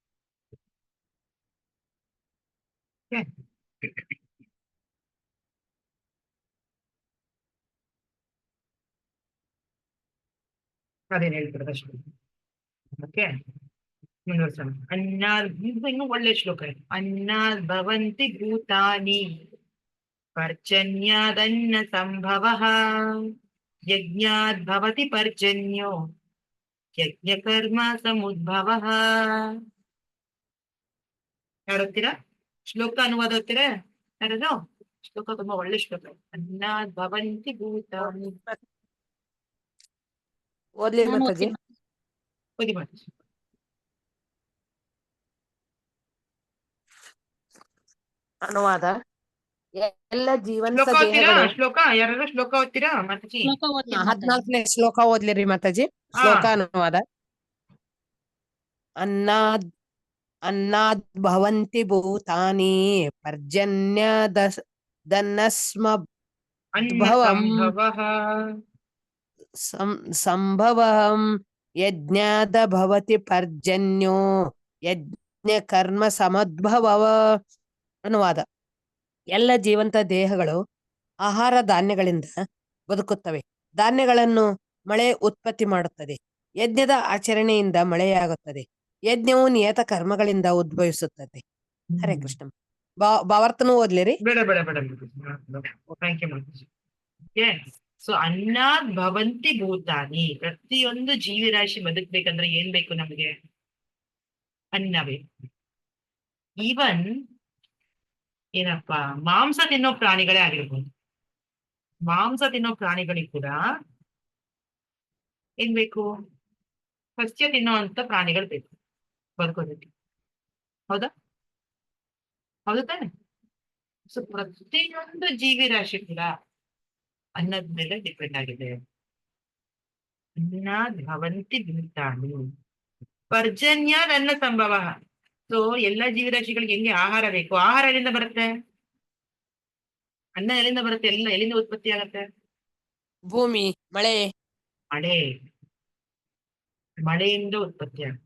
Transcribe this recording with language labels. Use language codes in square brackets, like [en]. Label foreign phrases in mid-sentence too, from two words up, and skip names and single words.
[kn] ಅದೇನ್ ಹೇಳ್ತಾರೆ ಅಷ್ಟೇ. ಓಕೆ, ಮುಂದುವರ್ಸೋಣ. ಇನ್ನೂ ಒಳ್ಳೆ ಶ್ಲೋಕ ಇದೆ. [sa] ಅನ್ನಾದ್ ಭವಂತಿ ಭೂತಾನಿ ಪರ್ಜನ್ಯಾದನ್ನ ಸಂಭವಃ ಯಜ್ಞಾದ್ ಭವತಿ ಪರ್ಜನ್ಯೋ ಯಜ್ಞ ಕರ್ಮ ಸಮುದ್ಭವಃ. [kn] ಯಾರು ಓದ್ತೀರಾ? ಶ್ಲೋಕ ಅನುವಾದ ಓದ್ತೀರಾ ಯಾರದು? ಶ್ಲೋಕ ತುಂಬಾ ಒಳ್ಳೆ ಶ್ಲೋಕ. [sa] ಅನ್ನಾದ್ ಭವಂತಿ ಭೂತಾನಿ. [kn] ಓದ್ಲಿ ನಾನು ಮಾತಾಜಿ. ಓದ್ತೀನಿ. ಓದಿ ಮಾಡಿ. ಅನುವಾದ. ಎಲ್ಲ ಜೀವಂತ ಶ್ಲೋಕ ಓದ್ತೀರಾ? ದೇಹಗಳು. ಶ್ಲೋಕ ಯಾರು ಶ್ಲೋಕ ಓದ್ತೀರಾ ಮಾತಾಜಿ? ಶ್ಲೋಕ ಓದ್ತೀನಿ ಮಾತಾಜಿ. 14ನೇ ಶ್ಲೋಕ ಓದ್ಲಿರಿ ಮಾತಾಜಿ. ಶ್ಲೋಕ ಅನುವಾದ. [sa] ಅನ್ನಾದ್ ಭವಂತಿ ಭೂತಾನಿ ಪರ್ಜನ್ಯ ಸಂಭವಂ ಯಜ್ಞಾದ ಭವತಿ ಪರ್ಜನ್ಯೋ ಯಜ್ಞ ಕರ್ಮ ಸಮದ್ಭವ. [kn] ಅನುವಾದ. ಎಲ್ಲ ಜೀವಂತ ದೇಹಗಳು ಆಹಾರ ಧಾನ್ಯಗಳಿಂದ ಬದುಕುತ್ತವೆ. ಧಾನ್ಯಗಳನ್ನು ಮಳೆ ಉತ್ಪತ್ತಿ ಮಾಡುತ್ತದೆ. ಯಜ್ಞದ ಆಚರಣೆಯಿಂದ ಮಳೆಯಾಗುತ್ತದೆ. ಯಜ್ಞವು ನಿಯತ ಕರ್ಮಗಳಿಂದ ಉದ್ಭವಿಸುತ್ತದೆ. ಹರೇ ಕೃಷ್ಣ. ಭಾವಾರ್ಥನೂ ಓದ್ಲಿರಿ. ಬೇಡ ಬೇಡ ಬೇಡ. [en] thank you [kn] ಮಾತಾಜಿ. ಸೊ [sa] ಅನ್ನಾದ್ ಭವಂತಿ ಭೂತಾನಿ. [kn] ಪ್ರತಿಯೊಂದು ಜೀವಿರಾಶಿ ಬದುಕ್ಬೇಕಂದ್ರೆ ಏನ್ ಬೇಕು ನಮಗೆ? ಅನ್ನವೇ. ಈವನ್ ಏನಪ್ಪಾ ಮಾಂಸ ತಿನ್ನೋ ಪ್ರಾಣಿಗಳೇ ಆಗಿರ್ಬೋದು, ಮಾಂಸ ತಿನ್ನೋ ಪ್ರಾಣಿಗಳಿಗೆ ಕೂಡ ಏನ್ ಬೇಕು? ಸಸ್ಯ ತಿನ್ನೋಂತ ಪ್ರಾಣಿಗಳು ಬೇಕು ಬದುಕೋದಕ್ಕೆ. ಹೌದಾ? ಹೌದು ತಾನೆ? ಸೊ ಪ್ರತಿಯೊಂದು ಜೀವಿರಾಶಿ ಕೂಡ ಅನ್ನದ ಮೇಲೆ ಡಿಪೆಂಡ್ ಆಗಿದೆ. [sa] ಅನ್ನಾದ್ ಭವಂತಿ ಭೂತಾನಿ ಪರ್ಜನ್ಯಾದ್ ಅನ್ನ ಸಂಭವ. [kn] ಸೊ ಎಲ್ಲಾ ಜೀವರಾಶಿಗಳಿಗೆ ಹೆಂಗೆ ಆಹಾರ ಬೇಕು? ಆಹಾರ ಎಲ್ಲಿಂದ ಬರುತ್ತೆ? ಅನ್ನ ಎಲ್ಲಿಂದ ಬರುತ್ತೆ? ಎಲ್ಲ ಎಲ್ಲಿಂದ ಉತ್ಪತ್ತಿ ಆಗತ್ತೆ? ಭೂಮಿ, ಮಳೆ. ಮಳೆಯಿಂದ ಉತ್ಪತ್ತಿ ಆಗುತ್ತೆ.